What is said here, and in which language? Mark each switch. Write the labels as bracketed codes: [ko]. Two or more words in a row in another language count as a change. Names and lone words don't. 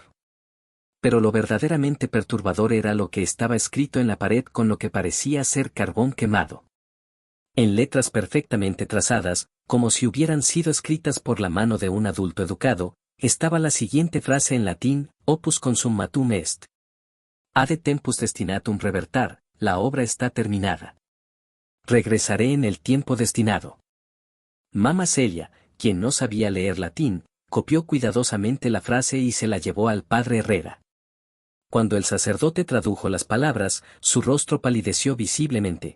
[es] Pero lo verdaderamente perturbador era lo que estaba escrito en la pared con lo que parecía ser carbón quemado. En letras perfectamente trazadas, como si hubieran sido escritas por la mano de un adulto educado, estaba la siguiente frase en latín: [la] opus consummatum est. Ad tempus destinatum revertar, [es] la obra está terminada. Regresaré en el tiempo destinado. Mamá Celia, quien no sabía leer latín, copió cuidadosamente la frase y se la llevó al padre Herrera. Cuando el sacerdote tradujo las palabras, su rostro palideció visiblemente.